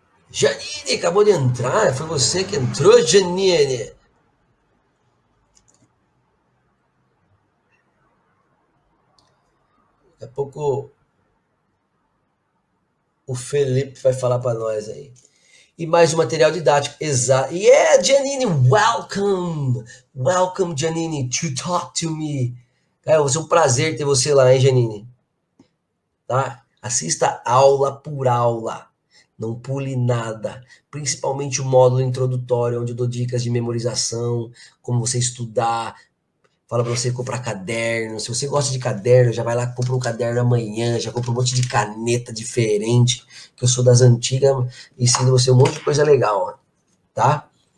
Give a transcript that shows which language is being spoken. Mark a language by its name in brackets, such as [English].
[Portuguese] Janine, acabou de entrar. Foi você que entrou, Janine. Daqui a pouco o Felipe vai falar para nós aí. E mais um material didático. Exato. [English] Yeah, Janine, welcome. Welcome, Janine, to talk to me. [Portuguese] Cara, vai ser um prazer ter você lá, hein, Janine? Tá? Assista aula por aula. Não pule nada. Principalmente o módulo introdutório, onde eu dou dicas de memorização, como você estudar. Fala para você comprar caderno. Se você gosta de caderno, já vai lá, compra um caderno amanhã, já compra um monte de caneta diferente, que eu sou das antigas, ensino você um monte de coisa legal, tá?